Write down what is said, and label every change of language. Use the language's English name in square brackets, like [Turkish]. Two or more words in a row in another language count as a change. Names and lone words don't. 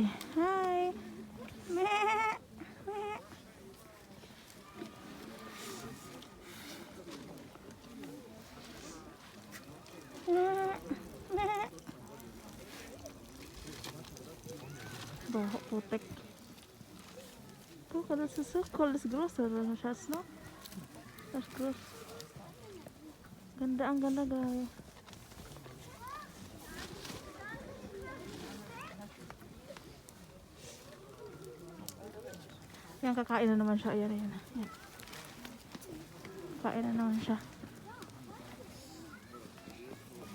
[Filipino] Hi! Meh! Baho, putik. [German] Guck, das ist so cool, das ist größer, Schatz, no? Das ist groß. [Filipino] Ganda, ang ganda, guys. Yan, kakain na naman siya. Ayan. Kakain na naman siya.